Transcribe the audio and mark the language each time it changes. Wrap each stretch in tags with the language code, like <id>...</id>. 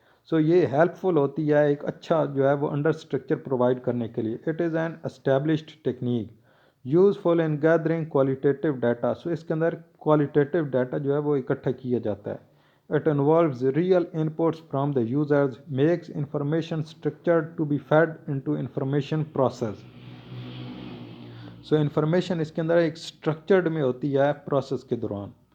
<ur>سو یہ ہیلپ فل ہوتی ہے ایک اچھا جو ہے وہ انڈر اسٹرکچر پرووائڈ کرنے کے لیے.</ur> <en>It is an established technique useful in gathering qualitative data.</en> <ur>سو اس کے اندر qualitative ڈیٹا جو ہے وہ اکٹھا کیا جاتا ہے.</ur> <en>It involves real inputs from the users, makes information structured to be fed into information process.</en> <ur>So information اس کے اندر ایک structured میں ہوتی ہے پروسیس کے دوران.</ur>